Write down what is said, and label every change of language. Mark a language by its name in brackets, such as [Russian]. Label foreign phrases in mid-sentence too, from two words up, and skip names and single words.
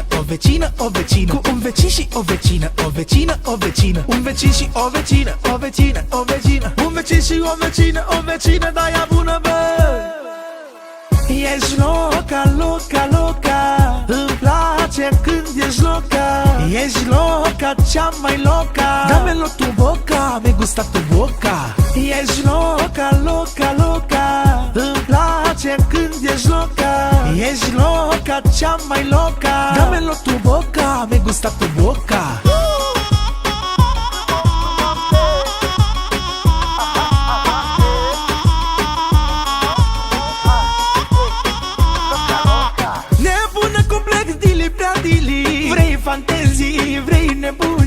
[Romanian] O vecină, o vecină, cu un vecin și o vecină. O vecină, o vecină, un vecin și o vecină. O vecină, o vecină, un vecin și o vecină. O vecină, da ea bună, bă. Ești [Spanish] loca, loca, loca. [Romanian] Îmi place când ești loca. Ești loca, cea mai loca. [Spanish] Damelo tu boca, me gusta tu boca. [Romanian] Ești [Spanish] loca, loca, loca. [Romanian] Îmi place când ești loca. Ești loca, cea mai loca. [Spanish] Damelo tu boca, me gusta tu boca. [Romanian] Nebună complex, dili prea dili. Vrei fantezii, vrei nebunii.